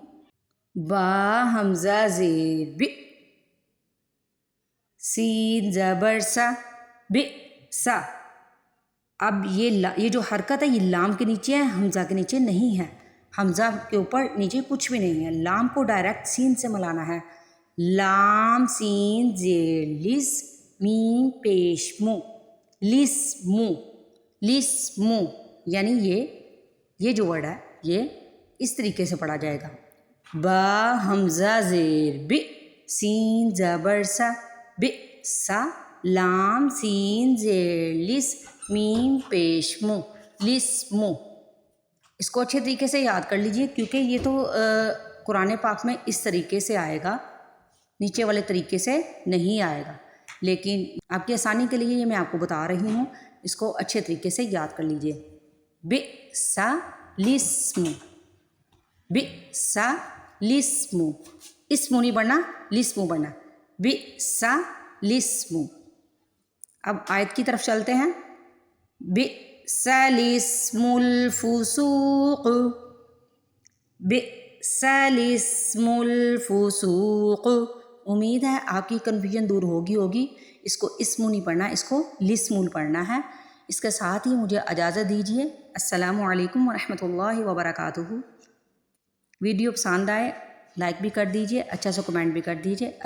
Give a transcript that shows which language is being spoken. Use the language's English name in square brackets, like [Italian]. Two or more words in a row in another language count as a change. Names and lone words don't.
[Urdu] با حمزہ زیر بی، سین زبر سا بی سا۔ اب یہ جو حرکت ہے یہ لام کے نیچے ہے، حمزہ کے نیچے نہیں ہے۔ حمزہ کے اوپر نیچے کچھ بھی نہیں ہے۔ لام کو ڈائریکٹ سین سے ملانا ہے۔ لام سین زیر لس میم پیش مو، لس مو، لس مو، یعنی یہ جو ورڈ ہے یہ اس طریقے سے پڑھا جائے گا۔ با حمزہ زیر بی، سین زبر سا بی سا، لام سین زیر لس میم پیش مو، لس مو۔ اس کو اچھے طریقے سے یاد کر لیجئے، کیونکہ یہ تو قرآن پاک میں اس طریقے سے آئے گا، نیچے والے طریقے سے نہیں آئے گا، لیکن آپ کی آسانی کے لیے یہ میں آپ کو بتا رہی ہوں، اس کو اچھے طریقے سے یاد کر لیجئے۔ [Arabic] بئس لسم، بئس لسم، [Urdu] اسم نہیں پڑھنا، لسم پڑھنا، [Arabic] بئس لسم۔ [Urdu] اب آیت کی طرف چلتے ہیں۔ [Arabic] بئس لسم الفسوق، بئس لسم الفسوق۔ [Urdu] امید ہے آپ کی کنفیوژن دور ہوگی۔ اس کو اسم نہیں پڑھنا، اس کو لسم پڑھنا ہے۔ اس کے ساتھ ہی مجھے اجازت دیجیے۔ [Arabic] السلام علیکم ورحمۃ اللہ وبرکاتہ۔ [Urdu] ویڈیو پسند آئے لائک بھی کر دیجیے، اچھا سا کمنٹ بھی کر دیجیے۔